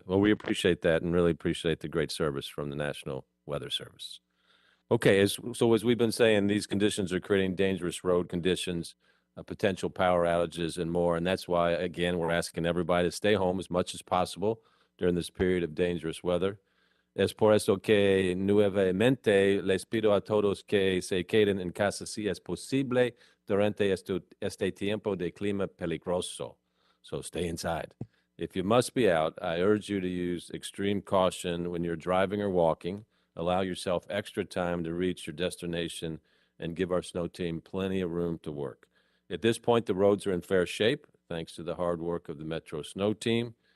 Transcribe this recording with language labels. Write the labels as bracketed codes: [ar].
[en] Well, we appreciate that and really appreciate the great service from the National Weather Service. Okay, as we've been saying, these conditions are creating dangerous road conditions, potential power outages, and more. And that's why, again, we're asking everybody to stay home as much as possible during this period of dangerous weather. [es] Es por eso que nuevamente les pido a todos que se queden en casa si es posible durante este tiempo de clima peligroso. [en] So stay inside. If you must be out, I urge you to use extreme caution when you're driving or walking. Allow yourself extra time to reach your destination and give our snow team plenty of room to work. At this point, the roads are in fair shape, thanks to the hard work of the Metro Snow Team.